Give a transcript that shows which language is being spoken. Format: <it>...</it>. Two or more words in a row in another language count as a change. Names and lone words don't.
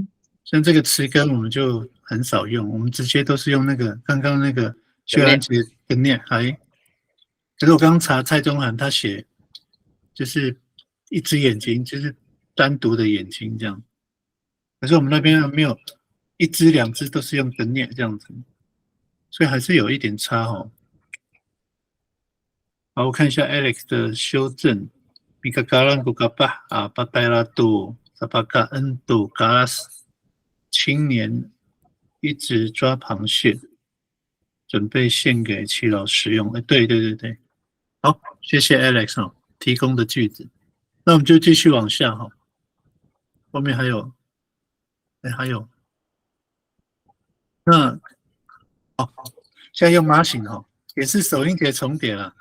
<zh>像这个词根我们就很少用，我们直接都是用那个刚刚那个薛兰杰的念，可是我刚刚查蔡宗涵他写就是一只眼睛，就是单独的眼睛这样。可是我们那边没有一只两只都是用的念这样子，所以还是有一点差哦。好，我看一下 Alex 的修正。</zh> <pyu>Bigagalan gugapa patayla tu sapaka tu galas</pyu> <zh>青年一直抓螃蟹，准备献给齐老师用。对对对对，好，谢谢 Alex 哦提供的句子。那我们就继续往下哈，后面还有，还有，那现在用 margin 哈，也是首音节重叠了。</zh>